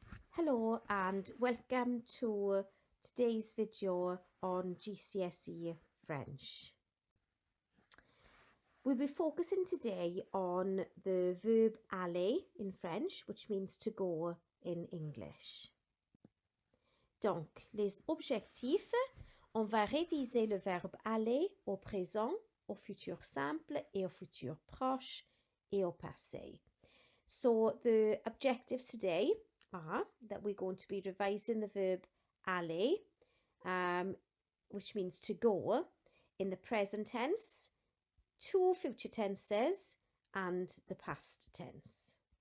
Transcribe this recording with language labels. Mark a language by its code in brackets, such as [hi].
[en] Hello and welcome to today's video on GCSE French. We'll be focusing today on the verb aller in French, which means to go in English. [fr] Donc, les objectifs, on va réviser le verbe aller au présent, au futur simple et au futur proche et au passé. [en] So the objectives today are that we're going to be revising the verb aller, which means to go, in the present tense, two future tenses, and the past tense.